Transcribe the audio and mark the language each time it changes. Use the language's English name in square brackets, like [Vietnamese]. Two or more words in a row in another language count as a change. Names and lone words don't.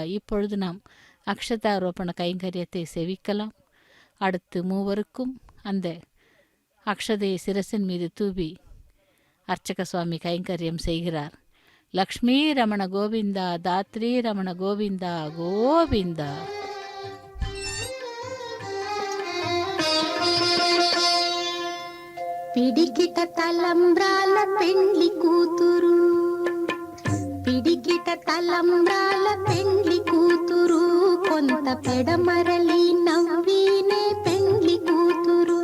[Tamil] இப்பொழுது நாம் அக்ஷதாரோபண கைங்கரியத்தை சேவிக்கலாம். அடுத்து மூவருக்கும் அந்த அக்ஷதை சிரசின் மீது தூவி அர்ச்சக சுவாமி கைங்கரியம் செய்கிறார். லக்ஷ்மீ ரமண கோவிந்தா, தாத்ரி ரமண கோவிந்தா கோவிந்தா. [Telugu] పిడికిట తలంబ్రాల పెండ్లి కూతురు, పిడికిట తలంబ్రాల పెండ్లి కూతురు, కొంత పెడమరలి నవ్వీనే పెండ్లి కూతురు.